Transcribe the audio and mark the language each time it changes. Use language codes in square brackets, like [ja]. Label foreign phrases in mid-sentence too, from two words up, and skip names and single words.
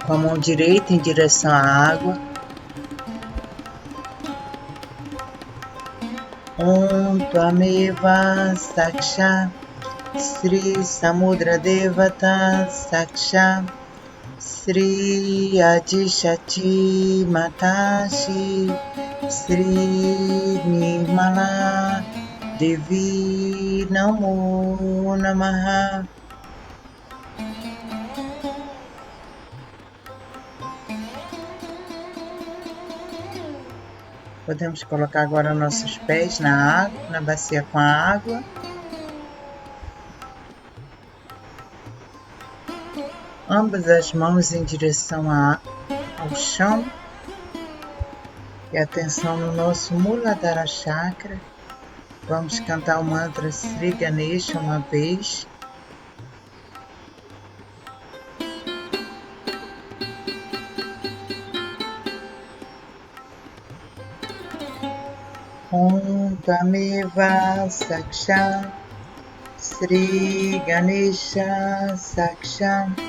[pt] Com a mão direita em direção à água. [sa] Om Tvameva Saksha Sri Samudra Devata Saksha Sri Adishati Matashi Sri Nirmala Devi Namo Namaha. [pt] Podemos colocar agora nossos pés na água, na bacia com a água. Ambas as mãos em direção ao chão. E atenção no nosso Muladhara Chakra. Vamos cantar o mantra Sri Ganesha uma vez. [sa] Om Tvameva Saksha Sri Ganesha Saksha